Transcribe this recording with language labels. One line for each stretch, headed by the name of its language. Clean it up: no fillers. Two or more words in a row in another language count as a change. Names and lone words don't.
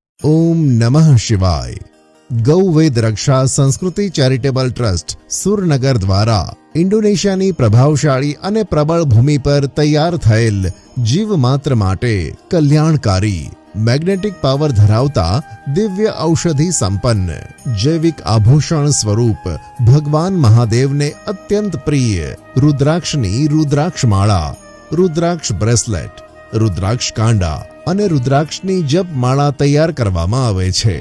Sanskrit: ओम नमः शिवाय।
Gujarati: गौवेद रक्षा संस्कृति चैरिटेबल ट्रस्ट સુરનગર દ્વારા ઇન્ડોનેશિયાની પ્રભાવશાળી અને પ્રબળ ભૂમિ પર તૈયાર થયેલ જીવમાત્ર માટે કલ્યાણકારી
English: magnetic power
Gujarati: ધરાવતા દિવ્ય ઔષધિ સંપન્ન જૈવિક આભૂષણ સ્વરૂપ ભગવાન મહાદેવને અત્યંત પ્રિય રુદ્રાક્ષની રુદ્રાક્ષ માળા, રુદ્રાક્ષ બ્રેસલેટ, રુદ્રાક્ષ કાંડા અને રુદ્રાક્ષની જપ માળા તૈયાર કરવામાં આવે છે।